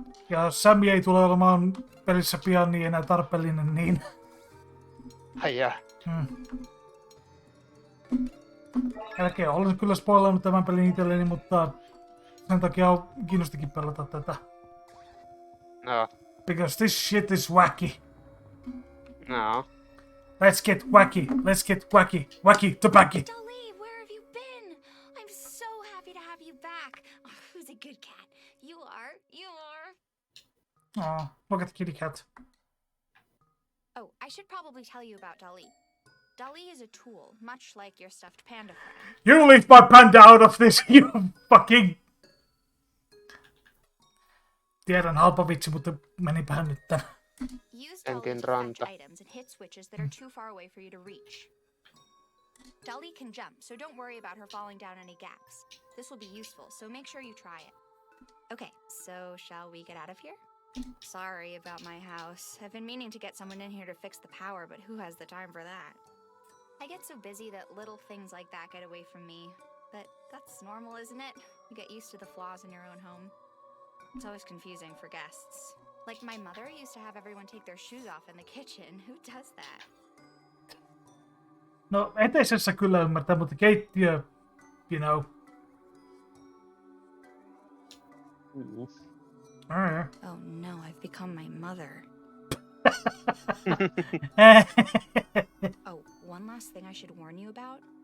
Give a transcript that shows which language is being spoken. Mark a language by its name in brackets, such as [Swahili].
[Finnish] Ja Sammy ei tule olemaan pelissä pian niin enää tarpeellinen, niin... Ai jaa. Jälkeen olen kyllä spoilannut tämän pelin itselleni, mutta sen takia kiinnostikin pelata tätä. No. [English] Because this shit is wacky. No. Let's get wacky. Let's get wacky. Wacky to backy. Dolly, where have you been? I'm so happy to have you back. Oh, who's a good cat? You are. You are. Aw, look at the kitty cat. Oh, I should probably tell you about Dolly. Dolly is a tool, much like your stuffed panda friend. You leave my panda out of this, you fucking... [Finnish] Tiedän, halpa vitsi, mutta menipähän nyt tän. [English] Use Dolly to catch items and hit switches that are too far away for you to reach. Dolly can jump, so don't worry about her falling down any gaps. This will be useful, so make sure you try it. Okay, so shall we get out of here? Sorry about my house. I've been meaning to get someone in here to fix the power, but who has the time for that? I get so busy that little things like that get away from me. But that's normal, isn't it? You get used to the flaws in your own home. It's always confusing for guests. Like my mother used to have everyone take their shoes off in the kitchen. Who does that? [Finnish] No, eteisessä kyllä ymmärtää, mutta keittiö, [English] you know. Oh no, I've become my mother. Oh, one last thing I should warn you about.